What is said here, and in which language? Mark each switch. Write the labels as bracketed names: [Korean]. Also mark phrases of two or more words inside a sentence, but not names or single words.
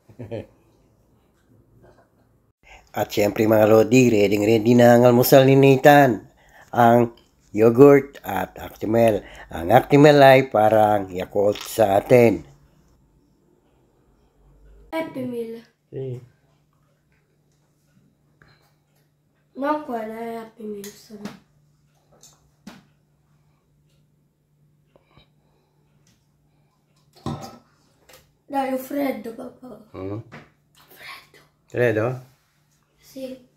[Filipino] At syempre mga Lodi, ready na ang almusal ni Nathan. Ang yogurt at Actimel. Ang Actimel ay parang Yakult sa atin. Happy Meal. [Italian] Sí. No, quella è Happy Meal. Sono. Dai, ho freddo, papà. Freddo. Freddo? Sì.